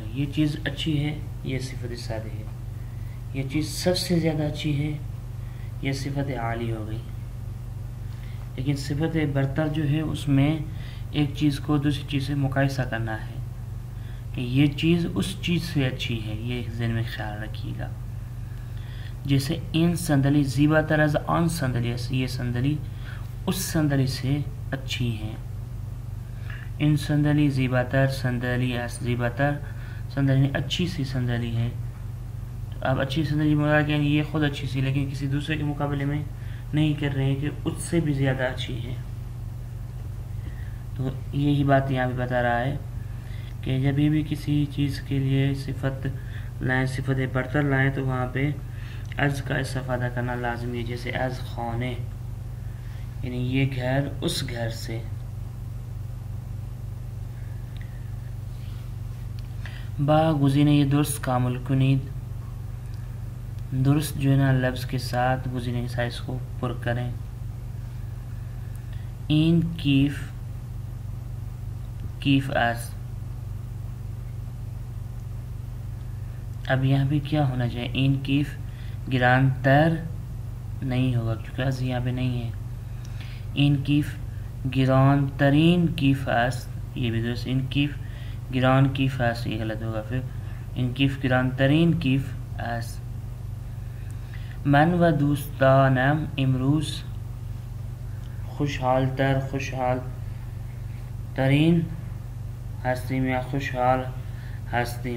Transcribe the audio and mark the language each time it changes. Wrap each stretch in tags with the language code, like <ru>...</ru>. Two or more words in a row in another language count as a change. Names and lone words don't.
<ur>یہ چیز اچھی ہے، یہ صفت سادہ ہے. یہ چیز سب سے زیادہ اچھی ہے، یہ صفت عالی ہو گئی. لیکن صفت برتر جو ہے اس میں ایک چیز کو دوسری چیز سے مقایسہ کرنا ہے کہ یہ چیز اس چیز سے اچھی ہے. یہ ذہن میں خیال رکھیے گا.</ur> <fa>جیسے این صندلی زیباتر از آن صندلی است.</fa> <ur>یہ صندلی اس صندلی سے اچھی ہے.</ur> <fa>این صندلی زیباتر صندلی است. زیباتر صندلی</fa> <ur>اچھی سی صندلی ہے. اب اچھی صندلی مراد یعنی یہ خود اچھی سی، لیکن کسی دوسرے کے مقابلے میں نہیں کر رہے ہیں کہ اس سے بھی زیادہ اچھی ہے. تو یہی بات یہاں بھی بتا رہا ہے کہ جب بھی کسی چیز کے لیے صفت لائیں، صفت برتر لائیں، تو وہاں پہ از کا استفادہ کرنا لازمی ہے. جیسے</ur> <fa>از خانے،</fa> <ur>یعنی یہ گھر اس گھر سے.</ur> <fa>با گزینه یہ درست کامل کنید.</fa> <ur>درست جو ہے نا لفظ کے ساتھ گزینه کے ساتھ اس کو پر کریں.</ur> <fa>این کیف کیف است.</fa> <ur>اب یہاں بھی کیا ہونا چاہیے؟</ur> <fa>این کیف گران تر</fa> <ur>نہیں ہوگا کیونکہ از یہاں پہ نہیں ہے.</ur> <fa>این کیف گران ترین کیف است.</fa> <ur>یہ بھی درست.</ur> <fa>این کیف گران کیف است،</fa> <ur>یہ غلط ہوگا.</ur> <fa>پھر این کیف گران ترین کیف است. من و دوستانم امروز خوشحال تر خوشحال ترین هستیم یا خوشحال هستیم.</fa>